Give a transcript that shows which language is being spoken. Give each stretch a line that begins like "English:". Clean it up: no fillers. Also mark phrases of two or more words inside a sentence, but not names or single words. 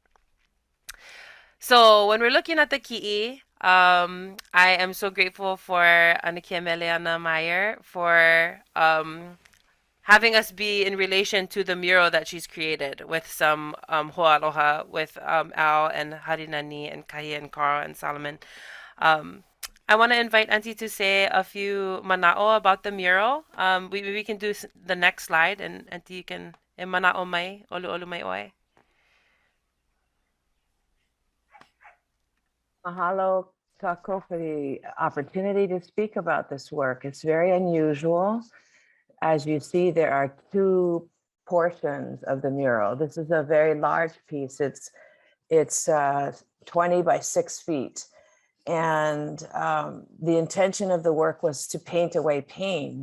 English: So when we're looking at the ki'i, I am so grateful for Anakia Meleana Meyer for having us be in relation to the mural that she's created with some ho'aloha with Al and Harinani and Kahi and Carl and Solomon. I want to invite Auntie to say a few mana'o about the mural. We can do the next slide, and Auntie, you can
Hawaiian: mana'o mai, olu mai oe. Mahalo, Kako,
English: for the opportunity to speak about this work. It's very unusual. As you see, there are 2 portions of the mural. This is a very large piece. It's 20 by 6 feet. And the intention of the work was to paint away pain.